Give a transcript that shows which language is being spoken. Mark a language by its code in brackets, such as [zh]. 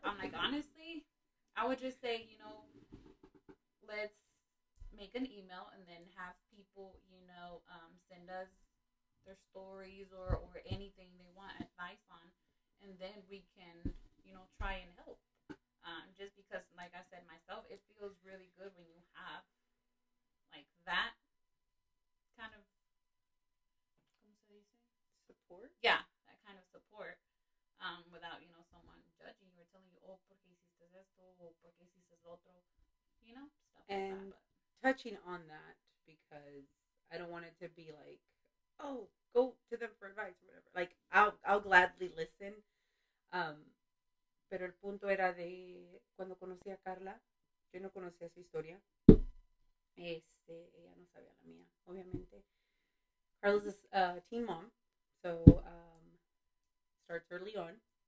[en] I'm like, honestly, I would just say, let's make an email and then have people, send us their stories or anything they want advice on, and then we can, try and help. Just because, like I said myself, it feels really good when you have like that kind of, [es] ¿cómo se dice? [en] Support. Yeah, that kind of support, without someone judging you or telling you, oh, [es] ¿por qué hiciste esto? O ¿por qué hiciste lo otro? [en] Stuff and like that. But touching on that, because I don't want it to be like, oh, go to them for advice or whatever. Like, I'll gladly listen. [es] Pero el punto era de cuando conocí a Carla, yo no conocía su historia. Ella no sabía la mía, obviamente. [en] Carla's a teen mom, so starts early on.